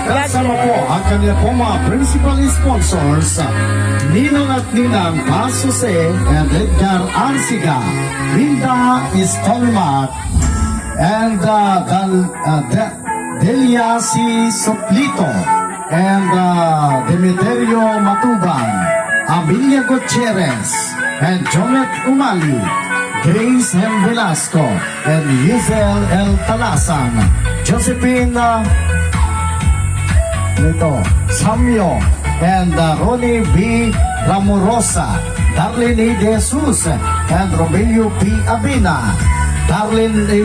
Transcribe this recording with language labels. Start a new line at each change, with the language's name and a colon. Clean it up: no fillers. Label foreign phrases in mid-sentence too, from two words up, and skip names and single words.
Filipino: Kasama po ang kanila po mga
English: principal sponsors
Filipino: Ninong at Ninang Paz Jose and Edgar Arsiga, Linda Istolmat and Delia C. Soplito and Demeterio Matubang, Amelia Gutierrez and Jonet Umali, Grace M. Velasco and Yuzel L. Talasan, Josephine Samyo and Ronnie B. Ramorosa, Darlene A. De Jesus and Romeo P. Abina, Darlene A.